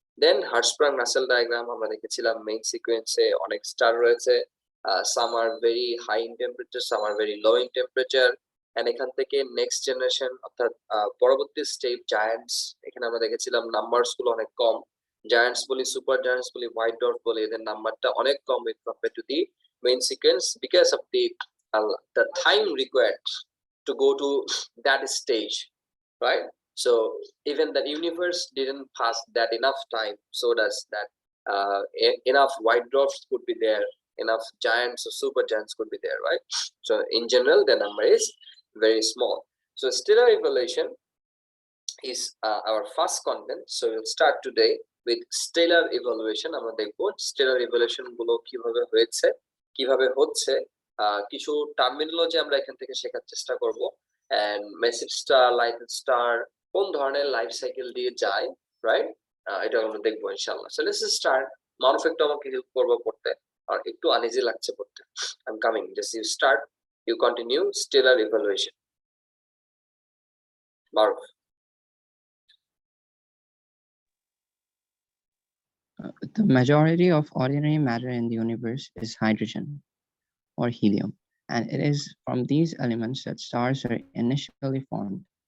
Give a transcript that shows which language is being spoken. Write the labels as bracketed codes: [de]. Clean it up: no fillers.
[bn] দেন হার্টসপ্রাং Rasel diagram আমরা দেখেছিলাম। Main সিকোয়েন্সে অনেক স্টার রয়েছে, [en] some are very high in temperature, [bn] some are very low in temperature, and এখান থেকে নেক্সট জেনারেশন অর্থাৎ পরবর্তী স্টেপ জায়ান্টস, এখানে আমরা দেখেছিলাম নাম্বারস গুলো অনেক কম, জায়ান্টস বলি, সুপার জায়ান্টস বলি, হোয়াইট ডট বলি, এদের নাম্বারটা অনেক কম with compare to the main sequence because of [en] the time required to go to that stage, [bn] right? [en] So even the universe didn't pass that enough time, so does that enough white dwarfs could be there, enough giants or super giants could be there, right? So in general the number is very small. So stellar evaluation is our first content, so we'll start today with stellar evaluation. [bn] আমরা দেখব stellar evaluation গুলো কিভাবে হয়েছে, কিভাবে হচ্ছে, কিছু terminology আমরা এখান থেকে শেখার চেষ্টা করব, [en] and massive star, light star [bn] কোন ধরনের লাইফ সাইকেল দিয়ে যায়, রাইট? এটা আমরা দেখবো ইনশাআল্লাহ। [en] So let's start. [bn] মারুফ একটু আমাকে হেল্প করবো পড়তে, আর একটু আনইজি লাগছে পড়তে। [en] I'm coming. Just you start, you continue. Stellar evaluation. Maruf. The majority of ordinary matter in the universe is hydrogen or helium, and it is from these elements that stars are initially formed.